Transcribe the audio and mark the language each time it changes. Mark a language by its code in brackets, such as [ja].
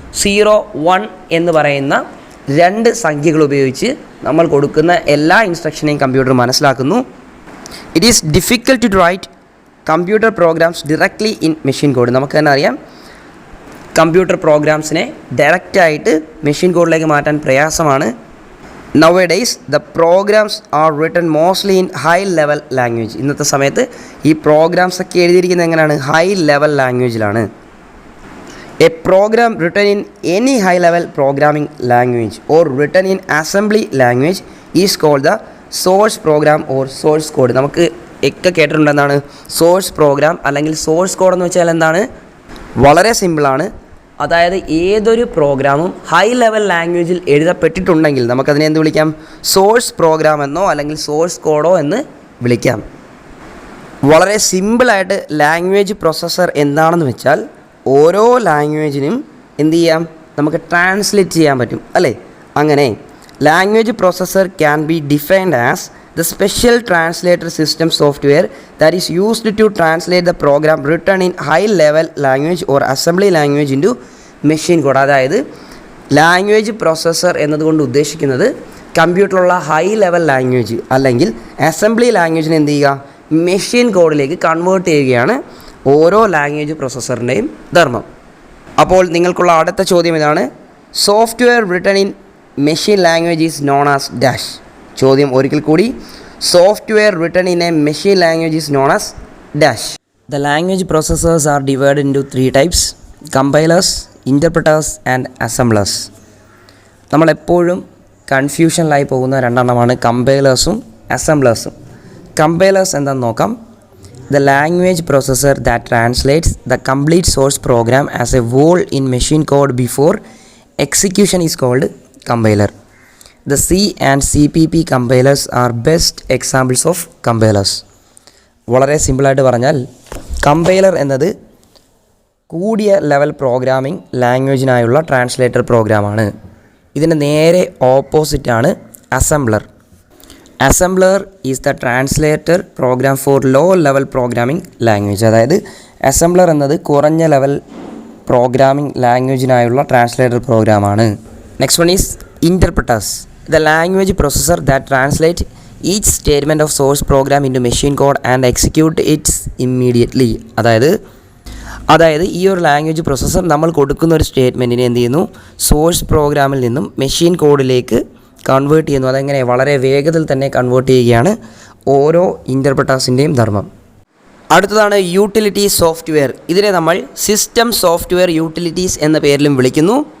[ml] 0, 1 എന്ന് പറയുന്ന 2 സംഖ്യകൾ ഉപയോഗിച്ച് നമ്മൾ കൊടുക്കുന്ന എല്ലാ ഇൻസ്ട്രക്ഷനെയും കമ്പ്യൂട്ടർ മനസ്സിലാക്കുന്നു. [en] It is difficult to write computer programs directly in machine code. [ml] നമുക്ക് തന്നെ അറിയാം കമ്പ്യൂട്ടർ പ്രോഗ്രാംസിനെ ഡയറക്റ്റായിട്ട് മെഷീൻ കോഡിലേക്ക് മാറ്റാൻ പ്രയാസമാണ്. [en] Nowadays the programs are written mostly in high level language. [ml] ഇന്നത്തെ സമയത്ത് ഈ പ്രോഗ്രാംസ് ഒക്കെ എഴുതിയിരിക്കുന്നത് എങ്ങനെയാണ്? High level ലാംഗ്വേജിലാണ്. [en] A program written in any high level programming language or written in assembly language is called the source program or source code. [ml] നമുക്ക് ഒക്കെ കേട്ടിട്ടുണ്ട് എന്താണ് സോഴ്സ് പ്രോഗ്രാം അല്ലെങ്കിൽ സോഴ്സ് കോഡ് എന്ന് വെച്ചാൽ എന്താണ്? വളരെ സിമ്പിളാണ്. അതായത് ഏതൊരു പ്രോഗ്രാമും ഹൈ ലെവൽ ലാംഗ്വേജിൽ എഴുതപ്പെട്ടിട്ടുണ്ടെങ്കിൽ നമുക്കതിനെ എന്ത് വിളിക്കാം? സോഴ്സ് പ്രോഗ്രാം എന്നോ അല്ലെങ്കിൽ സോഴ്സ് കോഡോ എന്ന് വിളിക്കാം. വളരെ സിമ്പിളായിട്ട് ലാംഗ്വേജ് പ്രൊസസ്സർ എന്താണെന്ന് വെച്ചാൽ ഓരോ ലാംഗ്വേജിനും എന്ത് ചെയ്യാം? നമുക്ക് ട്രാൻസ്ലേറ്റ് ചെയ്യാൻ പറ്റും അല്ലേ. അങ്ങനെ [en] Language processor can be defined as the special translator system software that is used to translate the program written in high level language or assembly language into machine code. [ml] അതായത് ലാംഗ്വേജ് പ്രൊസസ്സർ എന്നതുകൊണ്ട് ഉദ്ദേശിക്കുന്നത് കമ്പ്യൂട്ടറിലുള്ള high level language അല്ലെങ്കിൽ assembly ലാംഗ്വേജിനെ എന്ത് ചെയ്യുക? Machine കോഡിലേക്ക് convert ചെയ്യുകയാണ് ഓരോ language പ്രൊസസ്സറിൻ്റെയും ധർമ്മം. അപ്പോൾ നിങ്ങൾക്കുള്ള അടുത്ത ചോദ്യം ഇതാണ്. [en] Software written in machine language is known as dash. [ml] ചോദ്യം ഒരിക്കൽ കൂടി. [en] Software written in a machine language is known as dash. The language processors are divided into 3 types: compilers, interpreters and assemblers. [ml] നമ്മളെപ്പോഴും കൺഫ്യൂഷനിലായി പോകുന്ന 2 എണ്ണമാണ് കമ്പൈലേഴ്സും അസംബ്ലേഴ്സും. കമ്പൈലേഴ്സ് എന്താണെന്ന് നോക്കാം. [en] The language processor that translates the complete source program as a whole in machine code before execution is called compiler. The C and CPP compilers are best examples of compilers. [ml] വളരെ സിമ്പിളായിട്ട് പറഞ്ഞാൽ compiler എന്നത് കൂടിയ level programming ലാംഗ്വേജിനായുള്ള translator പ്രോഗ്രാമാണ്. ഇതിൻ്റെ നേരെ ഓപ്പോസിറ്റാണ് assembler. [en] Assembler is the translator program for low level programming language. [ml] അതായത് assembler എന്നത് കുറഞ്ഞ ലെവൽ പ്രോഗ്രാമിംഗ് ലാംഗ്വേജിനായുള്ള ട്രാൻസ്ലേറ്റർ പ്രോഗ്രാമാണ്. [en] Next one is interpreters. The language processor that translates each statement of source program into machine code and execute it immediately. [ml] അതായത് ഈ ഒരു language processor നമ്മൾ കൊടുക്കുന്ന ഒരു സ്റ്റേറ്റ്മെൻറ്റിനെ എന്ത് ചെയ്യുന്നു? സോഴ്സ് പ്രോഗ്രാമിൽ നിന്നും മെഷീൻ കോഡിലേക്ക് കൺവേർട്ട് ചെയ്യുന്നു. അതെങ്ങനെ? വളരെ വേഗത്തിൽ തന്നെ കൺവേർട്ട് ചെയ്യുകയാണ് ഓരോ ഇൻ്റർപ്രറ്റേഴ്സിൻ്റെയും ധർമ്മം. അടുത്തതാണ് യൂട്ടിലിറ്റി സോഫ്റ്റ്വെയർ. ഇതിനെ നമ്മൾ സിസ്റ്റം സോഫ്റ്റ്വെയർ യൂട്ടിലിറ്റീസ് എന്ന പേരിലും വിളിക്കുന്നു.